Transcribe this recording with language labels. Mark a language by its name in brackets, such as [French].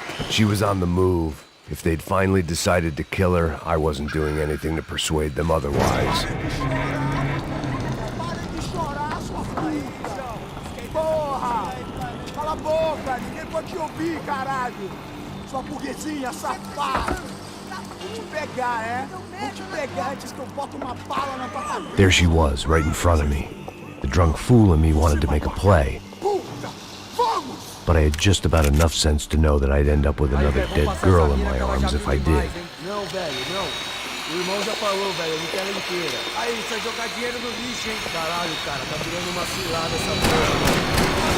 [English] She was on the move. If they'd finally decided to kill her, I wasn't doing anything to persuade them otherwise. [Portuguese] Para de chorar, sua puta! Porra! Cala a boca, ninguém pode te ouvir, caralho! Sua burguesinha safada! Vou te pegar, é? Vou te pegar antes que eu boto uma bala na tua cabeça! [English] There she was, right in front of me. The drunk fool in me wanted to make a play. [Portuguese] Puta! Vamos! [English] But I had just about enough sense to know that I'd end up with another dead girl in my arms if I did. [Portuguese] Não, velho, não. O irmão já falou, velho, ele quer ela inteira. Aí, você vai jogar dinheiro no lixo, hein? Caralho, cara, tá virando uma cilada essa